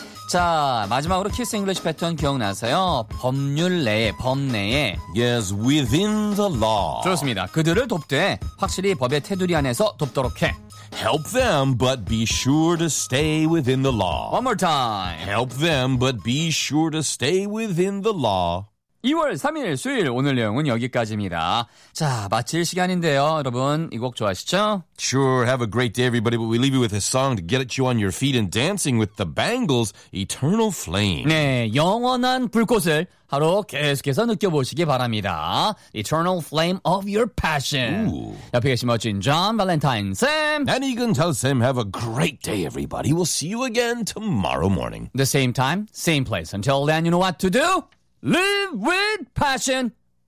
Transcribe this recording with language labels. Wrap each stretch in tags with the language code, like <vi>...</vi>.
<ko>자, 마지막으로 키스 잉글리시 패턴 기억나세요? 법률 내에, 법 내에.</ko> <en>Yes, within the law.</en> <ko>좋습니다. 그들을 돕되 확실히 법의 테두리 안에서 돕도록 해.</ko> <en>Help them, but be sure to stay within the law. One more time. Help them, but be sure to stay within the law.</en> <ko>2월 3일 수요일 오늘 내용은 여기까지입니다. 자, 마칠 시간인데요. 여러분, 이 곡 좋아하시죠?</ko> <en>Sure, have a great day, everybody. But we leave you with a song to get you on your feet and dancing with the Bangles, Eternal Flame.</en> <ko>네, 영원한 불꽃을 하루 계속해서 느껴보시기 바랍니다.</ko> <en>Eternal Flame of Your Passion. Ooh.</en> <ko>옆에 계신 멋진 존, 발렌타인, 샘. 난 이건 잘, 샘.</ko> <en>Have a great day, everybody. We'll see you again tomorrow morning. The same time, same place. Until then, you know what to do? Live with passion!</en>